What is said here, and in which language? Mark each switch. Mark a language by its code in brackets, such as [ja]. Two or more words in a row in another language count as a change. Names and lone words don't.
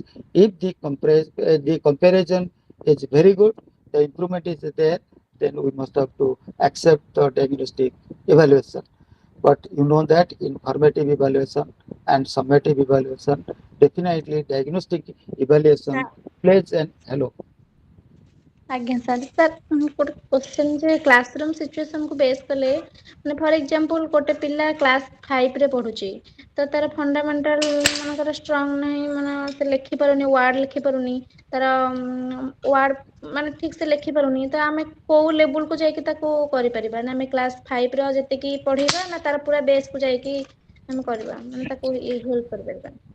[en] If the comparison is very good, the improvement is there, then we must have to accept the diagnostic evaluation. But you know that in formative evaluation and summative evaluation, definitely diagnostic evaluation plays an hello. [or] ଆଜ୍ଞା ସାର୍ ସାର୍ ଗୋଟେ କ୍ୱେଶ୍ଚନ୍ ଯେ [en] classroom situation base [or] କଲେ ମାନେ [en] for example [or] ଗୋଟେ ପିଲା କ୍ଲାସ୍ 5ରେ ପଢୁଛି ତ ତାର ଫଣ୍ଡାମେଣ୍ଟାଲ ମନେକର ଷ୍ଟ୍ରଙ୍ଗ ନାହିଁ ମାନେ ସେ ଲେଖିପାରୁନି ୱାର୍ଡ ଲେଖିପାରୁନି ତାର ୱାର୍ଡ ମାନେ ଠିକ୍ ସେ ଲେଖିପାରୁନି ତ ଆମେ କୋଉ ଲେବୁଲକୁ ଯାଇକି ତାକୁ କରିପାରିବା ନା ଆମେ କ୍ଲାସ୍ 5ର ଯେତିକି ପଢେଇବା ନା ତାର ପୁରା ବେସ୍କୁ ଯାଇକି ଆମେ କରିବା ମାନେ ତାକୁ ହେଲ୍ପ କରିପାରିବା।